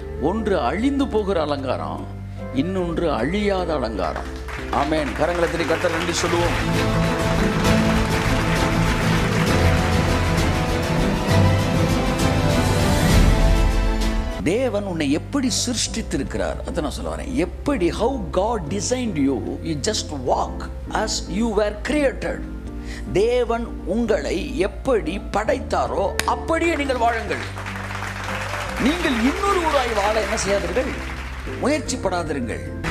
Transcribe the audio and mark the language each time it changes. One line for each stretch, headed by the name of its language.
Tamil: ஒன்று அழிந்து போகிற அலங்காரம், இன்னொன்று அழியாத அலங்காரம். ஆமென். கரங்களை தட்டி கர்த்தர் நன்றி சொல்லுவோம். தேவன் உன்னை எப்படி சிருஷ்டித்திருக்கிறார் அதை நான் சொல்ல வரேன். எப்படி,
English: how God designed you, you just walk as you were created.
Tamil: தேவன் உங்களை எப்படி படைத்தாரோ அப்படியே நீங்கள் வாழுங்கள். நீங்கள் இன்னொரு ஊராய் வாழ என்ன செய்யாதீர்கள், முயற்சிப்படாதிருங்கள்.